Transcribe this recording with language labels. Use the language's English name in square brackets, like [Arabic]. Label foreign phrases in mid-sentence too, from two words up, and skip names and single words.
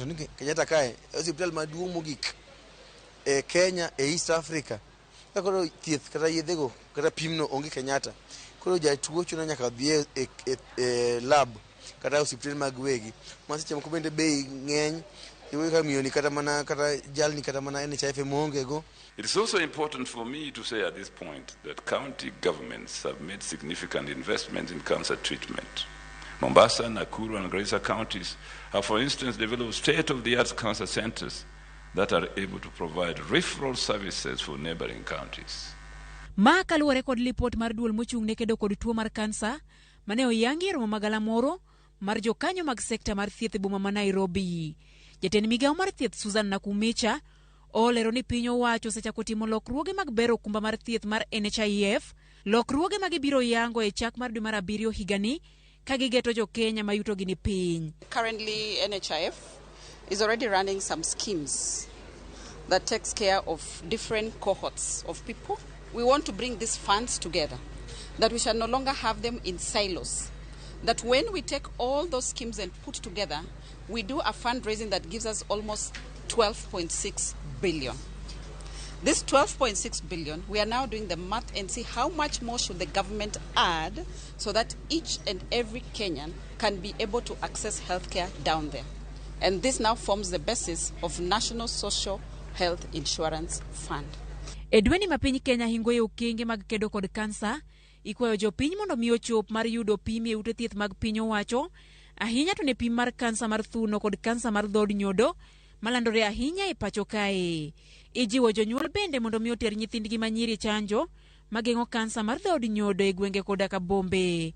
[Luo (Kenya and Tanzania)] To Kenyatta kae hospital maduong' mogik e Kenya e East Africa. Koro thieth kata yedhego kata pimno onge Kenyatta. Koro jatuo chuno nyaka dhi e lab kata osiptal mag wegi. Ma seche moko bende bei ng'eny. [English] It is also important for me to say at this point that county governments have made significant investments in cancer treatment. Mombasa, Nakuru and Garissa counties have, for instance, developed state-of-the-art cancer centers that are able to provide referral services for neighboring counties. [Luo (Kenya and Tanzania)] Ma kaluwore kod lipot mar duol mochung'ne kedo kod tuo mar kansa mane oyangi e romo magala moro mar jokanyo mag sekta mar thieth e boma ma Nairobi. Jatend migawo mar thieth Susan Nakumicha olero ni piny owacho osechako timo lokruoge mag bero okumba mar thieth mar NHIF, lokruoge mag biro yango e chak mar dwe mar 7 higani ka gigeto jo Kenya mayuto gi ni piny. [English] Currently NHIF is already running some schemes that takes care of different cohorts of people. We want to bring these funds together, that we shall no longer have them in silos, that when we take all those schemes and put together, we do a fundraising that gives us almost 12.6 billion. This 12.6 billion, we are now doing the math and see how much more should the government add so that each and every Kenyan can be able to access healthcare down there. And this now forms the basis of National Social Health Insurance Fund. [Luo (Kenya and Tanzania)] Edweni mapiny Kenya hingo e okenge mag kedo kod kansa, ikwayo jopiny mondo mi ochop mar yudo pim e ute thieth mag piny owacho, ahinya to ne pim mar kansa mar thuno kod kansa mar dhod nyodo malandore ahinya e pachoka. Ijiwo jonyuol bende mondo mi oter nyithindgi manyiri chanjo mageng'o kansa mar dhod nyodo e gwenge koda ka bombe.